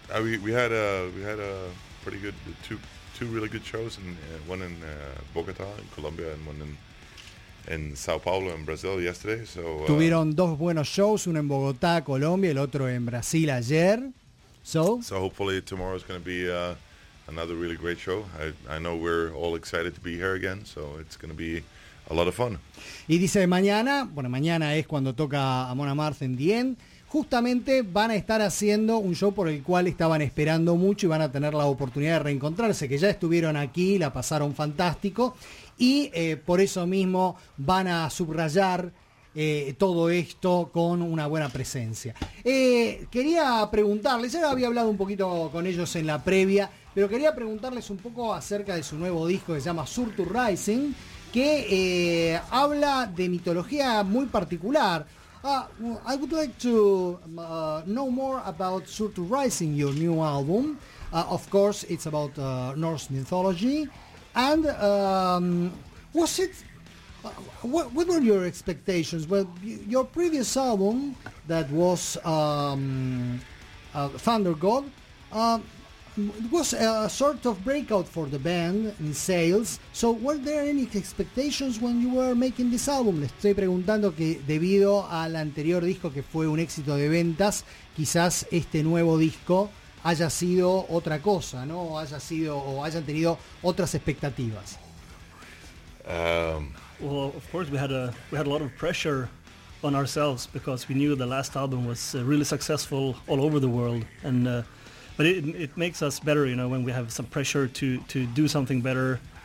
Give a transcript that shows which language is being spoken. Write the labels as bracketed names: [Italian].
[English] We had a pretty good two really good shows, and one in Bogota in Colombia, and one in Sao Paulo in Brazil yesterday. So [Spanish] tuvieron dos buenos shows, uno en Bogotá, Colombia, el otro en Brasil ayer. So [English] hopefully tomorrow is going to be another really great show. I know we're all excited to be here again, so it's going to be a lot of fun. [Spanish] Y dice mañana, bueno, mañana es cuando toca Amon Amarth en The End, justamente van a estar haciendo un show por el cual estaban esperando mucho y van a tener la oportunidad de reencontrarse, que ya estuvieron aquí, la pasaron fantástico, y por eso mismo van a subrayar todo esto con una buena presencia. Quería preguntarles, ya había hablado un poquito con ellos en la previa, pero quería preguntarles un poco acerca de su nuevo disco que se llama Surtur Rising, que habla de mitología muy particular. [English] I would like to know more about Surtur Rising, your new album. Of course, it's about Norse mythology. And was it What were your expectations? Well, your previous album, that was Thunder God, it was a sort of breakout for the band in sales. So, were there any expectations when you were making this album? [Spanish] Le estoy preguntando que debido al anterior disco que fue un éxito de ventas, quizás este nuevo disco haya sido otra cosa, ¿no? Haya sido o hayan tenido otras expectativas. [English] Well, of course, we had a lot of pressure on ourselves because we knew the last album was really successful all over the world, and but it makes us better, you know, when we have some pressure to do something better.